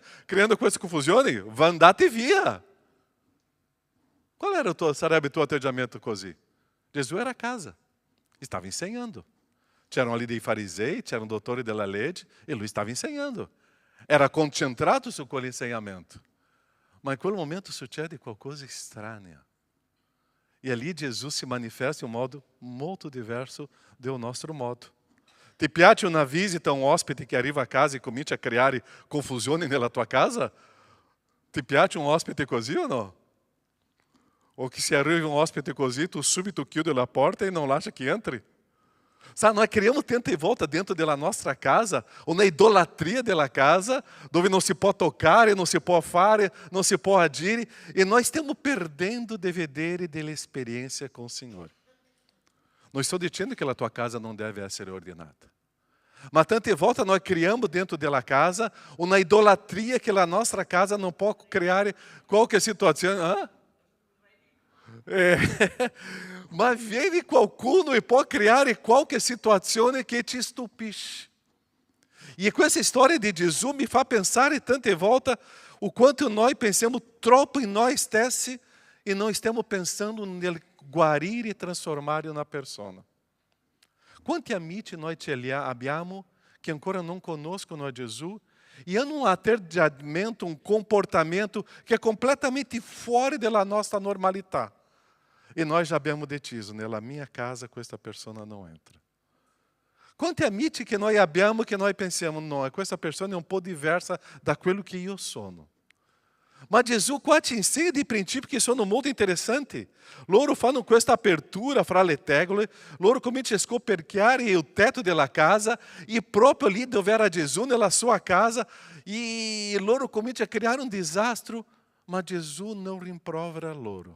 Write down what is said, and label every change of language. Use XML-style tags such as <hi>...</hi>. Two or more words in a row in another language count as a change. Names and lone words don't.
<it>Creando questa confusione, andate via. Qual era sarebbe il tuo atteggiamento così? Gesù era a casa, stava insegnando. C'erano ali dei farisei, c'erano dottori della legge e lui stava insegnando. Era concentrato su quell'insegnamento. Ma in quel momento succede qualcosa estranha. E ali Jesus si manifesta in un modo molto diverso del nostro modo. Ti piace una visita, un ospite che arriva a casa e comincia a creare confusione nella tua casa? Ti piace un ospite così o no? O che se arriva un ospite così, tu subito chiudi la porta e non lascia che entri?</it> <pt>Sabe, nós criamos</pt> <it>tanta volta</it> <pt>dentro da nossa casa, ou na idolatria da casa, onde não se pode tocar, não se pode fare, não se pode agir, e nós estamos perdendo de</pt> <it>vedere della</it> <pt>experiência com o Senhor. Não estou dizendo que a tua casa não deve ser ordenada. Mas</pt> <it>tanta volta</it> <pt>nós criamos dentro da casa, ou na idolatria que a nossa casa não pode criar qualquer situação. Mas</pt> <it>viene qualcuno</it> <pt>e pode criar qualquer situação que te estupisce. E com essa história de Jesus me faz pensar e</pt> <it>tanta volta</it> <pt>o quanto nós pensamos troppo em nós stessi e não estamos pensando</pt> <it>nel guarire e transformare una persona. Quanti amici noi abbiamo che ancora non conoscono a Gesù e hanno un atteggiamento, un comportamento che è completamente fuori della nostra normalità.</it> <pt>E nós já</pt> <it>abbiamo deciso, nella mia casa questa persona não entra. Quanti amici che noi abbiamo che noi pensiamo: no, questa persona è un po' diversa da quello che io sono. Ma Gesù qua ci insegna dei princípi che sono molto interessanti. Loro fanno questa apertura fra le tegole, loro cominciano a scoperchiare il tetto della casa e proprio lì dove era Gesù, nella sua casa, e loro cominciano a creare un disastro, ma Gesù non rimprovera loro.</it>